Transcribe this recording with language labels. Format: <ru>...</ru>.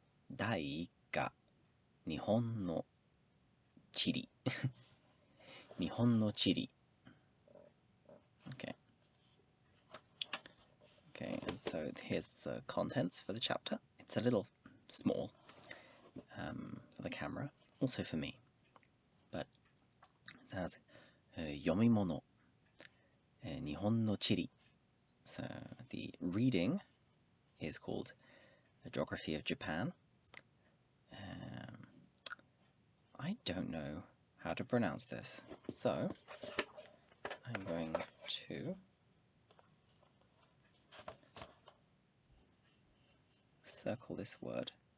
<ja>第1課、日本の地理。日本の地理。Okay.</ja> <en>Okay, and so here's the contents for the chapter. It's a little small for the camera, also for me. But it has</en> <ja>読み物、日本の地理.</ja> <en>So the reading is called The Geography of Japan. I don't know how to pronounce this, so I'm going to circle this word.</en>